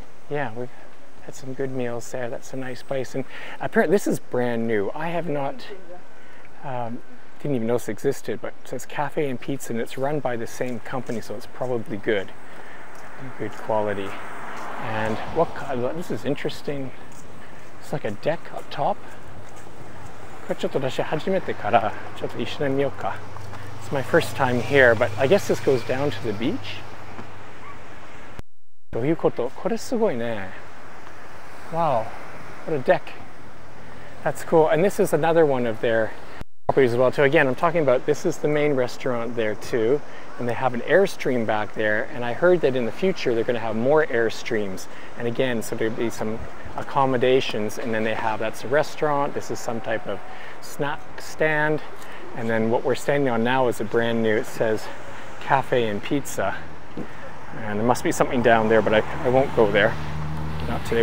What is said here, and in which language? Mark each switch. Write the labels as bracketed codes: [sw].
[en] Yeah, we've had some good meals there. That's a nice place, and apparently this is brand new. I have not, didn't even know this existed, but it says cafe and pizza, and it's run by the same company, so it's probably good quality. And this is interesting. It's like a deck up top. [ja] これちょっと私初めてからちょっと一緒に見ようか。 [en] It's my first time here, but I guess this goes down to the beach. [ja] どういうこと？これすごいね。 [en] Wow, what a deck. That's cool. And this is another one of their properties as well too. Again, I'm talking about, this is the main restaurant there too, and they have an Airstream back there, and I heard that in the future they're going to have more Airstreams, and again, so there'll be some accommodations, and then they have, that's a restaurant, this is some type of snack stand, and then what we're standing on now is a brand new, it says cafe and pizza, and there must be something down there, but I won't go there, not today.